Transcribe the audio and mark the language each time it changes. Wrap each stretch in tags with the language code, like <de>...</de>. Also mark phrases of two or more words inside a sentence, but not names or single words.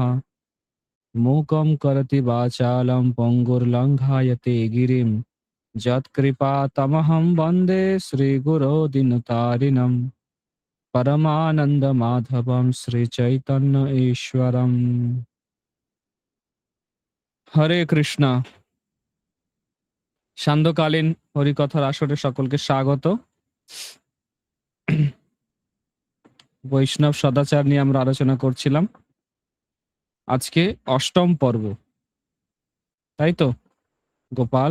<sa>मूकं करोति वाचालं पङ्गुर्लङ्घयते गिरिं यत्कृपातमहं वन्दे श्रीगुरो दीनतारिणं। परमानन्दमाधवं श्रीचैतन्य ईश्वरम्।</sa> <bn>হরে কৃষ্ণ। সান্ধ্যকালীন হরিকথার আসরে সকলকে স্বাগত। বৈষ্ণব সদাচার নিয়ে আমরা আলোচনা করছিলাম। আজকে অষ্টম পর্ব, তাই তো গোপাল?</bn>